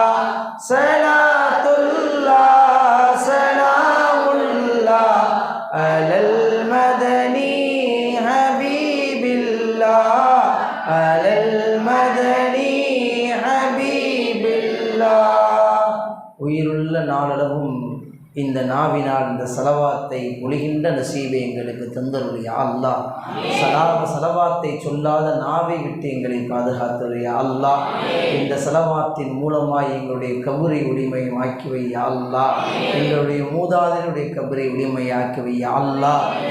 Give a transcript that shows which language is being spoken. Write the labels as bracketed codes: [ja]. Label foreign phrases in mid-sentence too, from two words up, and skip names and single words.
[ar] صلاة الله سلام الله على المدني حبيب الله، على المدني حبيب الله. [ta] உயிருள்ள நாளளவும் இந்த நாவினால் இந்த சலவாத்தை ஒழுகின்ற நசீபை எங்களுக்கு தந்தருடைய அல்லாஹ். சலவாத்தை சொல்லாத நாவை விட்டு எங்களை பாதுகாத்துடைய அல்லாஹ். இந்த சலவாத்தின் மூலமாய் எங்களுடைய கபரை உரிமையாக்கி வையா அல்லாஹ், எங்களுடைய மூதாதையருடைய கபரை உரிமையாக்கி வையா அல்லாஹ்.